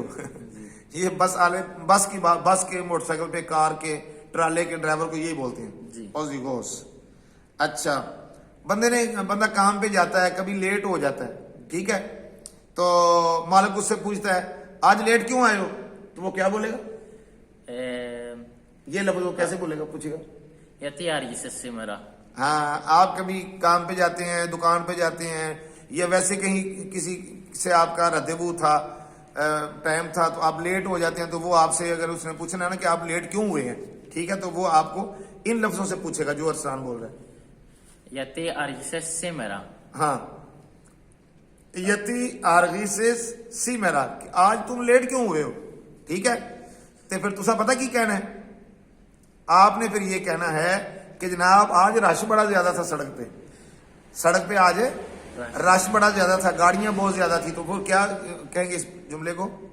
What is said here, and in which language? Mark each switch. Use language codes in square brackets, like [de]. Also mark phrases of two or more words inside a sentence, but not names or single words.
[ur] یہ بس والے، بس کی بات، بس کے، موٹرسائیکل پہ، کار کے، ٹرالے کے ڈرائیور کو یہی بولتے ہیں, जी. [el] ओजिगोस। [ur] اچھا، بندہ کام پہ جاتا ہے، کبھی لیٹ ہو جاتا ہے، ٹھیک ہے، تو مالک اس سے پوچھتا ہے آج لیٹ کیوں آئے ہو، تو وہ کیا بولے گا? یہ لفظ وہ کیسے بولے گا، پوچھے گا? [el] Γιατί άργησες σήμερα? [ur] ہاں، آپ کبھی کام پہ جاتے ہیں، دکان پہ جاتے ہیں، یا ویسے کہیں کسی سے آپ کا رد و بدل تھا، ٹائم تھا، تو آپ لیٹ ہو جاتے ہیں، تو وہ آپ سے اگر اس نے پوچھنا ہے نا کہ آپ لیٹ کیوں ہوئے ہیں، ٹھیک ہے، تو وہ آپ کو ان لفظوں سے پوچھے گا جو ارسان بول رہا ہے. [el] Γιατί άργησες σήμερα? [ur] ہاں, [el] Γιατί άργησες σήμερα, [ur] آج تم لیٹ کیوں ہوئے ہو، ٹھیک ہے، تو پھر [pa] تساں پتا کی کہنا ہے? [ur] آپ نے پھر یہ کہنا ہے کہ جناب آج رش بڑا زیادہ تھا سڑک پہ آج رش بڑا زیادہ تھا، گاڑیاں بہت زیادہ تھی، تو پھر کیا کہیں گے اس جملے کو?